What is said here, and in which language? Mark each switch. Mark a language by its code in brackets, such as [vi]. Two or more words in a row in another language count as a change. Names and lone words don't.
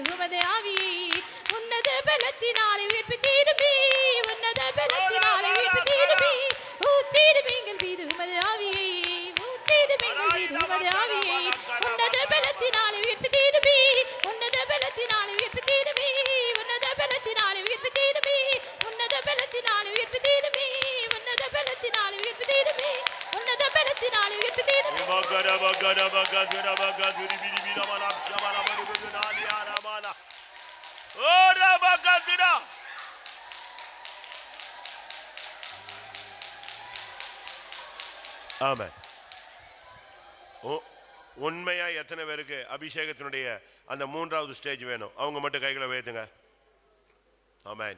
[ta] உமது ஆவியை உன்னத பலத்தினாலே உயிர்ப்பித்தீடுமே உன்னத பலத்தினாலே உயிர்ப்பித்தீடுமே ஊற்றிடும் எங்கள் மீது உமது ஆவியை ஊற்றிடும் எங்கள் மீது உமது ஆவியை உன்னத பலத்தினாலே உயிர்ப்பித்தீடுமே உன்னத பலத்தினாலே உயிர்ப்பித்தீடுமே உன்னத பலத்தினாலே உயிர்ப்பித்தீடுமே உன்னத பலத்தினாலே உயிர்ப்பித்தீடுமே உன்னத பலத்தினாலே உயிர்ப்பித்தீடுமே உன்னத பலத்தினாலே உயிர்ப்பித்தீடுமே bagara bagara bagara bagara biri biri mana sabana bari bari ara mana ora bagara. ஆமென். உண்மையா எத்தனை பேருக்கு அபிஷேகத்தினுடைய அந்த மூன்றாவது ஸ்டேஜ் வேணும்? அவங்க மட்டும் கைகளை உயர்த்துங்க. ஆமென்.